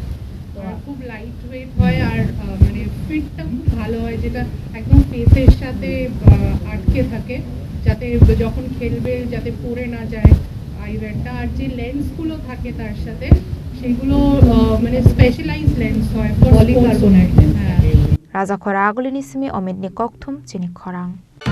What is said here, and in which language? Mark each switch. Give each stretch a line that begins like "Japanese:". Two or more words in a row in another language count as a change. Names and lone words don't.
Bangla: খুব
English: light weight
Bangla: হয় আর মানে ফিটটা খুব ভালো হয়, যেটা একদম ফেসের সাথে আটকে থাকে যাতে যখন খেলবে যাতে পড়ে না যায় আইওয়্যারটা। আর যে লেন্সগুলো থাকে তার সাথে সেগুলো মানে
English: specialized lens
Bangla: হয় পলিকার্বনেট।
Kok Borok: Rajakhor aguli ni simi omidni kokthum Chini Khorang